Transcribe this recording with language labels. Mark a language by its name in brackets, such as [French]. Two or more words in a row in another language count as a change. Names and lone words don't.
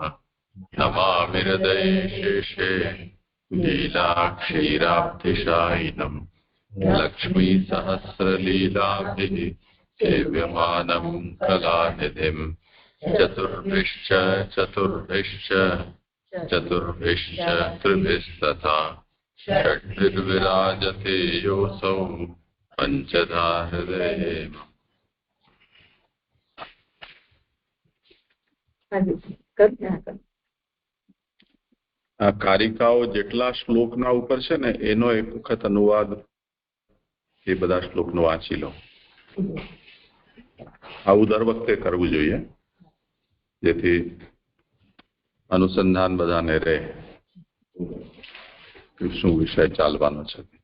[Sanskrit] नमामि हृदये शेषे लीलाक्षीराब्धिशायिनम् लक्ष्मीसहस्रलीलाभिः सेव्यमानं कलानिधिम्। चतुर्भिश्च त्रिभिस्तथा षड्भिर्विराजते योऽसौ पंचधा हृदये। [Gujarati] આ કારિકાઓ જેટલા શ્લોકના ઉપર છે ને એનો એક વખત અનુવાદ એ બધા શ્લોકનો વાંચી લો. આવું દર વખતે કરવું જોઈએ જેથી અનુસંધાન બધાને રહે કે શું વિષય ચાલવાનો છે.